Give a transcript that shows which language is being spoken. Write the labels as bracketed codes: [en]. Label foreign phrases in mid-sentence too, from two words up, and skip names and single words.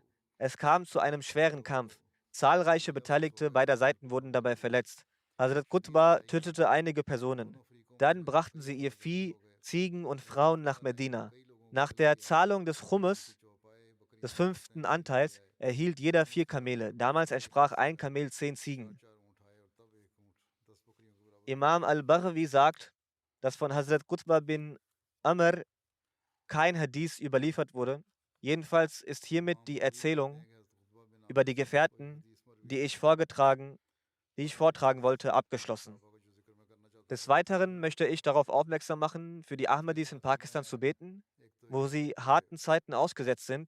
[de] Es kam zu einem schweren Kampf. Zahlreiche Beteiligte beider Seiten wurden dabei verletzt. Hazrat Qutba tötete einige Personen. Dann brachten sie ihr Vieh, Ziegen und Frauen nach Medina. Nach der Zahlung des Chummes, des 5. Anteils, erhielt jeder 4 Kamele. Damals entsprach ein Kamel 10 Ziegen. Imam al-Baghawi sagt, dass von Hazrat Qutba bin Amr kein Hadith überliefert wurde. Jedenfalls ist hiermit die Erzählung über die Gefährten, die ich vortragen wollte, abgeschlossen. Des Weiteren möchte ich darauf aufmerksam machen, für die Ahmadis in Pakistan zu beten, wo sie harten Zeiten ausgesetzt sind.